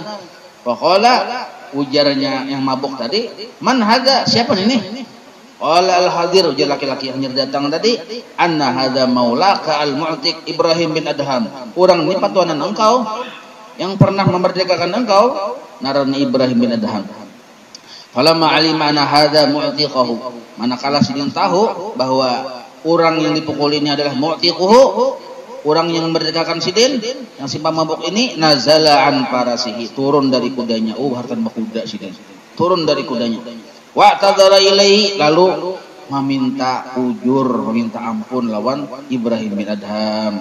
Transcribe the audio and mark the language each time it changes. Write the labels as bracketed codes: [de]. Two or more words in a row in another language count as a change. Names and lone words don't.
[bjn] Faqala, ujarnya yang mabuk tadi, [ar] من هذا, [bjn] siapa ini? [ar] قال الحاضر, [bjn] ujar laki-laki yang datang tadi, [ar] إن هذا مولاك المعتق Ibrahim bin Adham. [bjn] Urang ini patuanan engkau yang pernah memerdekakan engkau, narani Ibrahim bin Adham. [ar] فلما علم أن هذا معتقه, [bjn] manakala sidin tahu bahwa orang yang dipukul ini adalah mu'tiquhu, orang yang memerdekakan sidin, yang si pemabuk ini, [ar] نزل عن فرسه, [bjn] turun dari kudanya. Hartan kuda sidin. Turun dari kudanya. [ar] وتعذر إليه, [bjn] lalu meminta ujur, meminta ampun lawan Ibrahim bin Adham.